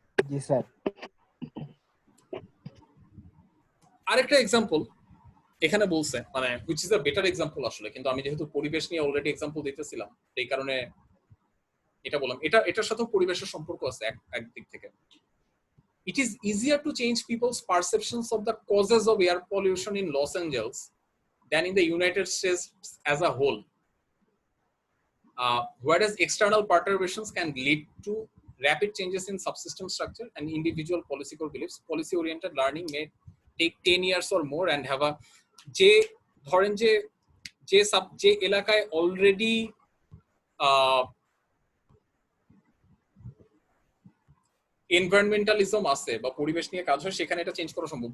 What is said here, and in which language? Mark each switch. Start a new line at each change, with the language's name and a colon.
Bangla: জি sir. আরেকটা example এখানে বলছে, মানে
English: which is a better example
Bangla: আসলে, কিন্তু আমি যেহেতু পরিবেশ নিয়ে অলরেডি এক্সাম্পল দিতেছিলাম এই কারণে এটা বললাম। এটার সাথেও পরিবেশের সম্পর্ক আছে একদিক থেকে।
English: It is easier to change people's perceptions of the causes of air pollution in Los Angeles than in the United States as a whole. Whereas external perturbations can lead to rapid changes in subsystem structure and individual policy core beliefs. Policy-oriented learning may take 10 years or more and have a
Bangla: যে ধরেন যে এলাকায় already এনভায়রনমেন্টালিজম আছে বা পরিবেশ নিয়ে কাজ হয়, সেখানে এটা চেঞ্জ করা সম্ভব।